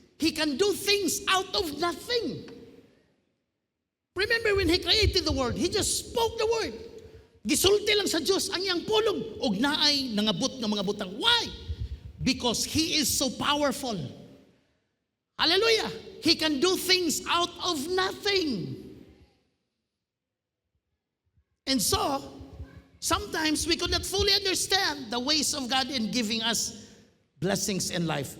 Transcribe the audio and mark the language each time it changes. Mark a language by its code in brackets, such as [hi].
[en] He can do things out of nothing. Remember when He created the world, He just spoke the word. [ceb] Gisulti lang sa Diyos ang iyang pulong og naay nangabot nga mga butang. [en] Why? Because He is so powerful. Hallelujah. He can do things out of nothing. And so, sometimes we could not fully understand the ways of God in giving us blessings in life.